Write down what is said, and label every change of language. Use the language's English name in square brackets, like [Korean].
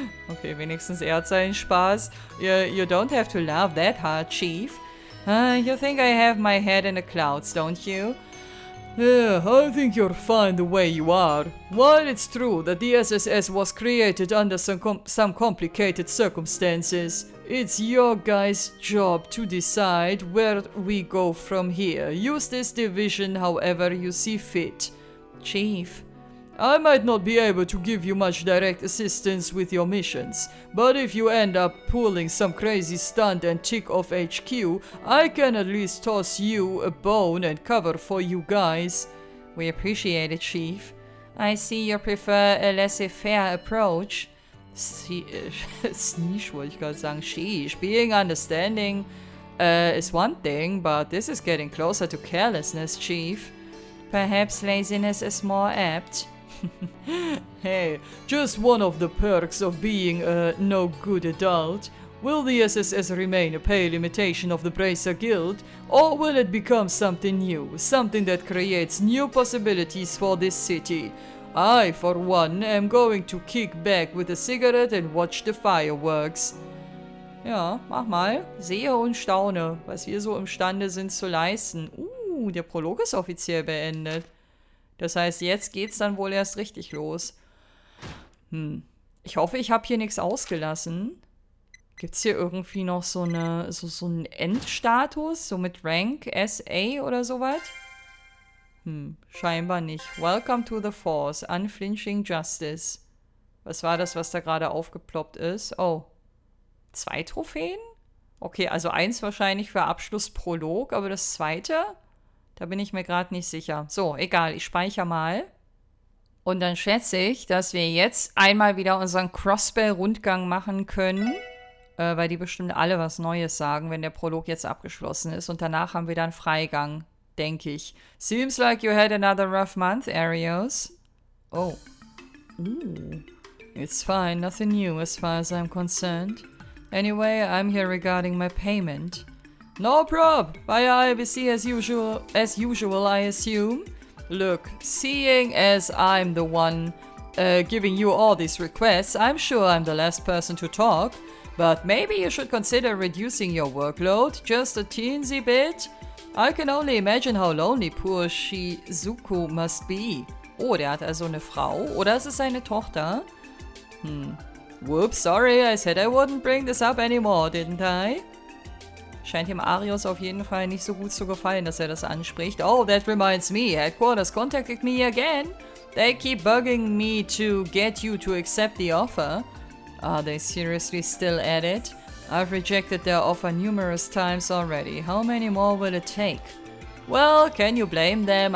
[German] Okay, wenigstens er hat seinen Spaß. [English] You don't have to laugh that hard, Chief. You think I have my head in the clouds, don't you? Yeah, I think you're fine the way you are. While it's true that the SSS was created under some complicated circumstances, It's your guys' job to decide where we go from here. Use this division however you see fit. Chief. I might not be able to give you much direct assistance with your missions, but if you end up pulling some crazy stunt and tick off HQ, I can at least toss you a bone and cover for you guys. We appreciate it, Chief. I see you prefer a laissez-faire approach. [German] Sneesh wollte ich gerade sagen. [English] Sheesh. Being understanding is one thing, but this is getting closer to carelessness, Chief. Perhaps laziness is more apt. Hey, just one of the perks of being a no-good adult. Will the SSS remain a pale imitation of the Bracer Guild, or will it become something new, something that creates new possibilities for this city? I, for one, am going to kick back with a cigarette and watch the fireworks. [German] Ja, mach mal. Sehe und staune, was wir so imstande sind zu leisten. Der Prolog ist offiziell beendet. Das heißt, jetzt geht's dann wohl erst richtig los. Ich hoffe, ich habe hier nichts ausgelassen. Gibt's hier irgendwie noch so einen Endstatus? So mit Rank, SA oder sowas? Scheinbar nicht. [English] Welcome to the Force. Unflinching Justice. [German] Was war das, was da gerade aufgeploppt ist? Oh. 2 Trophäen? Okay, also 1 wahrscheinlich für Abschlussprolog, aber das zweite? Da bin ich mir gerade nicht sicher. So, egal, ich speichere mal. Und dann schätze ich, dass wir jetzt einmal wieder unseren Crossbell-Rundgang machen können. Weil die bestimmt alle was Neues sagen, wenn der Prolog jetzt abgeschlossen ist. Und danach haben wir dann Freigang, denke ich. [English] Seems like you had another rough month, Arios. Oh. It's fine, nothing new as far as I'm concerned. Anyway, I'm here regarding my payment. No prob! Via IBC as usual, I assume. Look, seeing as I'm the one giving you all these requests, I'm sure I'm the last person to talk. But maybe you should consider reducing your workload just a teensy bit. I can only imagine how lonely poor Shizuku must be. [German] Oh, der hat also eine Frau. Oder ist es seine Tochter? [English] Whoops, sorry, I said I wouldn't bring this up anymore, didn't I? [German] Scheint dem Arios auf jeden Fall nicht so gut zu gefallen, dass er das anspricht. [English] Oh, that reminds me, Headquarters contacted me again. They keep bugging me to get you to accept the offer. Are they seriously still at it? I've rejected their offer numerous times already. How many more will it take? Well, can you blame them?